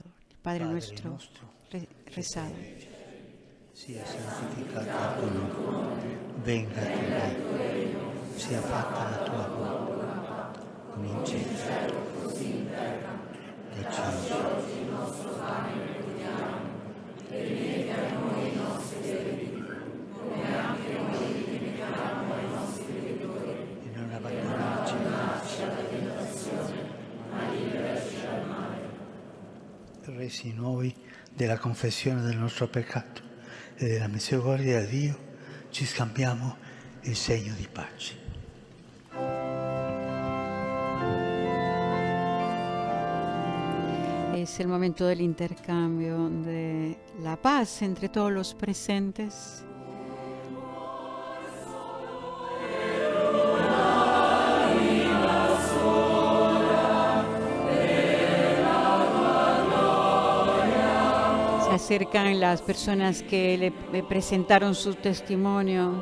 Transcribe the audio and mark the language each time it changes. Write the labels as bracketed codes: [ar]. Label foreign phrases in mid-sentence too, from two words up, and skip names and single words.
[es] Padre nuestro, rezado. [it] Sia santificato tu nome, venga tu reino, sia fatta la tua volontà, come in cielo, così in terra. Dacci oggi il nostro pane quotidiano, e rimetti a noi i nostri debiti, come anche noi rimettiamo ai nostri debitori. E non abbandonarci alla tentazione, ma liberaci dal male. Resi nuovi della confessione del nostro peccato e della misericordia di Dio, ci scambiamo il segno di pace. [es] Es el momento del intercambio de la paz entre todos los presentes. Se acercan las personas que le presentaron sus testimonios.